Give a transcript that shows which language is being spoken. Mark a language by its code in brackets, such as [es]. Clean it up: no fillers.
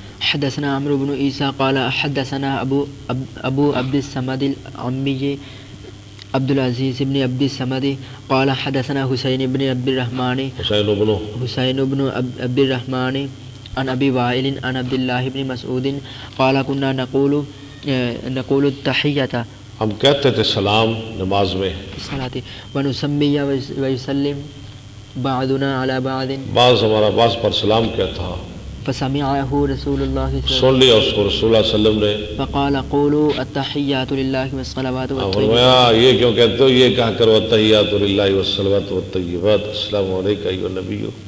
[ar] حدثنا عمرو بن عیسیٰ قال حدثنا ابو عبد الصمد العمی عبد العزیز بن عبد الصمد قال حدثنا حسین بن عبد الرحمن عبد الرحمن عن ابی وائل عن عبد اللہ بن مسعود قال كنا نقول التحیۃ، [ur] ہم کہتے تھے سلام نماز میں، [ar] الصلاة ونسمی ویسلم بعضنا على بعض، [ur] بعض ہمارا بعض پر سلام کہتا، [ar] فسمعه رسول اللہ [ur] سن لیا اس کو رسول اللہ صلی اللہ علیہ وسلم نے، [ar] فقال قولوا التحیات للہ والصلوات والطیبات، [ur] فرمایا یہ کیوں کہتے ہو، یہ کہا کرو [ar] التحیات للہ والصلوات والطیبات، السلام علیکہ ایھا النبی،